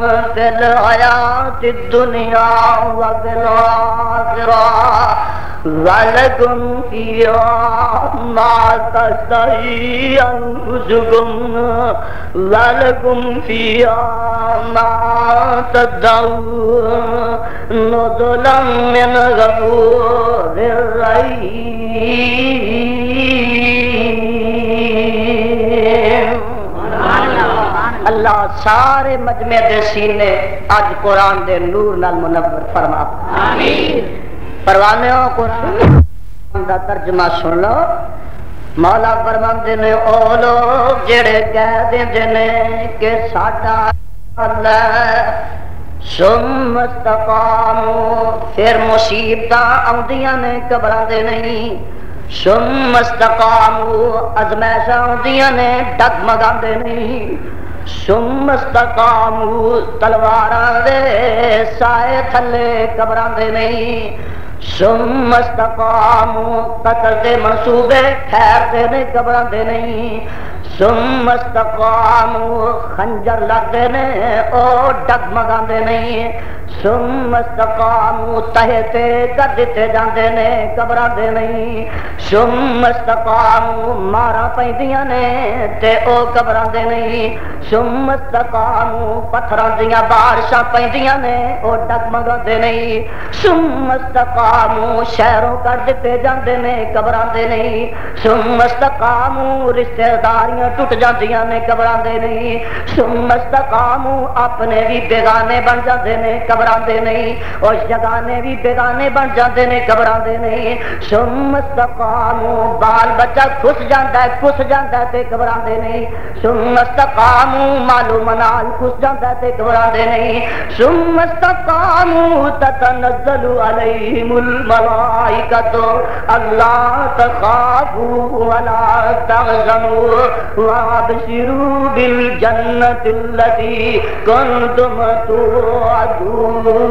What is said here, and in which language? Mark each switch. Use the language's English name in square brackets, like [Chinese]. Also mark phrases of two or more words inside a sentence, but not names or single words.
[Arabic] وفي الحياة الدنيا وفي الآخرة ولكم فيها ما تشتهي أنفسكم ولكم فيها ما تدعون نزلا من غفور رحيم. [Punjabi] اللہ سارے مجمع دے سینے اج قرآن دے نور نال منور فرما. آمین. پروانیوں قرآن دا ترجمہ سن لو. مولا فرماندے نے او لوگ جڑے کہہ دیندے نے کہ ساڈا اللہ [Arabic] ثم استقاموا [Punjabi] پھر مصیبتاں آندیاں نے گھبراندے نہیں. [Arabic] ثم استقاموا [Punjabi] ازمائشاں آندیاں نے ڈگمگاندے نہیں. [Arabic] ثم استقاموا [Punjabi] تلواراں دے سائے تھلے گھبراندے نہیں. [Arabic] ثم استقاموا [Punjabi] قتل دے منصوبے ٹھہرتے نے گھبراندے نہیں. [Arabic] ثم استقاموا [Punjabi] خنجر لگتے نے او ڈگمگاندے نہیں. [Arabic] ثم استقاموا [Punjabi] تہتے کر دیتے جاندے نے گھبراندے نہیں. [Arabic] ثم استقاموا [Punjabi] مارا پیندیاں نے تے او گھبراندے نہیں. [Arabic] ثم استقاموا [Punjabi] پتھراں دیاں بارشاں پیندیاں نے او ڈگمگاندے نہیں. [Arabic] ثم استقاموا [Punjabi] شہروں کر دیتے جاندے نے گھبراندے نہیں. [Arabic] ثم استقاموا [Punjabi] رشتہ داریاں ٹوٹ جاندیاں نے گھبراندے نہیں. [Arabic] ثم استقاموا [Punjabi] اپنے بھی بیگانے بن جاندے نے گھبراندے نہیں. اور جگانے بھی بیگانے بن جاندے نے گھبراندے نہیں. [Arabic] ثم استقاموا [Punjabi] بال بچہ کھس جاندا ہے تے گھبراندے نہیں. [Arabic] ثم استقاموا [Punjabi] مالو منال کھس جاندا ہے تے گھبراندے نہیں. [Arabic] ثم استقاموا تتنزل علیہم الملائکۃ الا تخافوا ولا تحزنوا وابشروا بالجنة التي كنتم توعدون.